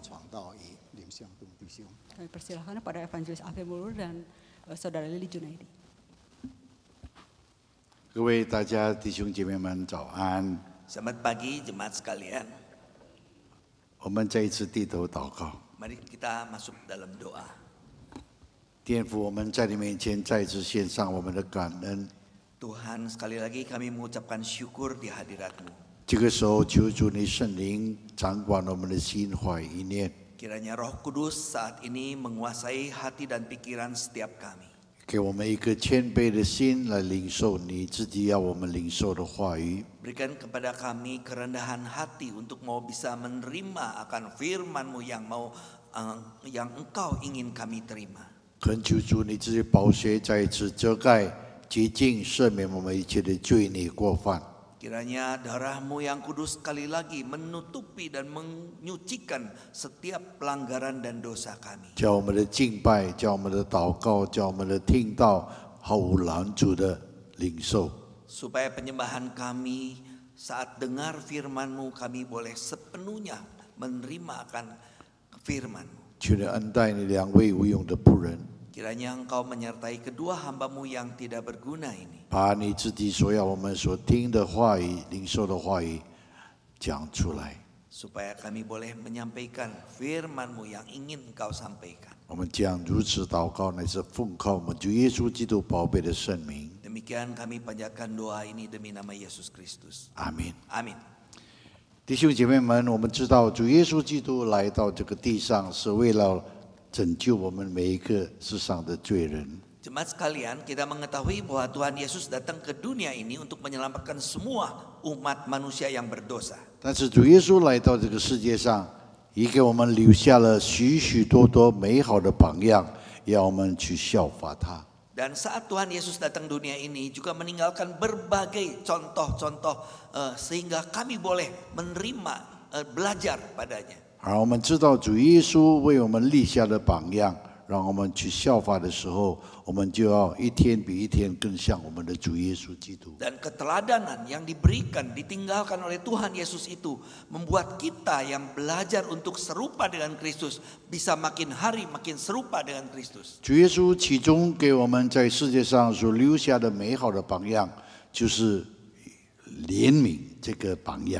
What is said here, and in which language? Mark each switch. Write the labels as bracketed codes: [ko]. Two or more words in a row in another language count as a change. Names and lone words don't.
[zh] 到以林向东弟兄。 [id] Kami persilahkan pada Evangelis Alfie Mulur dan Saudara Lili Junaidi. [zh] 各位大家弟兄姐妹们早安！ [id] Selamat pagi jemaat sekalian. [zh] 我们再一次低头祷告， [id] Mari kita masuk dalam doa. [zh] 天父，我们在你面前再次献上我们的感恩。 [id] Tuhan, sekali lagi kami mengucapkan syukur di hadirat-Mu. [zh] 这个时候，求主你圣灵掌管我们的心怀意念， [id] Kiranya Roh Kudus saat ini menguasai hati dan pikiran setiap kami. [zh] 给我们一个谦卑的心来领受你自己要我们领受的话语。 [id] Berikan kepada kami kerendahan hati untuk mau bisa menerima akan firman-Mu yang Engkau ingin kami terima. [zh] 恳求主你自己宝血再一次遮盖、洁净、赦免我们一切的罪孽过犯。 [id] Kiranya darah-Mu yang kudus sekali lagi menutupi dan menyucikan setiap pelanggaran dan dosa kami. [zh] 叫我们的敬拜，叫我们的祷告，叫我们的听到毫无拦阻的领受。 [id] Supaya penyembahan kami saat dengar firman-Mu kami boleh sepenuhnya menerima akan firman-Mu. [zh] 求你恩待你两位无用的仆人， [id] Kiranya Engkau menyertai kedua hamba-Mu yang tidak berguna ini. [zh] 把你自己所要我们所听的话语、领受的话语讲出来。 [id] Supaya kami boleh menyampaikan firman-Mu yang ingin Engkau sampaikan. [zh] 我们将如此祷告，乃是奉靠我们主耶稣基督宝贝的圣名。 [id] Demikian kami panjatkan doa ini demi nama Yesus Kristus. [zh] 阿门。 [id] Amin. [zh] 弟兄姐妹们，我们知道主耶稣基督来到这个地上，是为了拯救我们每一个世上的罪人。 [id] Jemaat sekalian, kita mengetahui bahwa Tuhan Yesus datang ke dunia ini untuk menyelamatkan semua umat manusia yang berdosa. [zh] 但是主耶稣来到这个世界上，也给我们留下了许许多多美好的榜样，要我们去效法他。 [id] Dan saat Tuhan Yesus datang dunia ini juga meninggalkan berbagai contoh-contoh sehingga kami boleh menerima belajar padanya. [zh] 而我们知道主耶稣为我们立下的榜样，让我们去效法的时候，我们就要一天比一天更像我们的主耶稣基督。 [id] Dan keteladanan yang diberikan, ditinggalkan oleh Tuhan Yesus itu membuat kita yang belajar untuk serupa dengan Kristus bisa makin hari makin serupa dengan Kristus. [zh] 主耶稣其中给我们在世界上所留下的美好的榜样，就是怜悯这个榜样。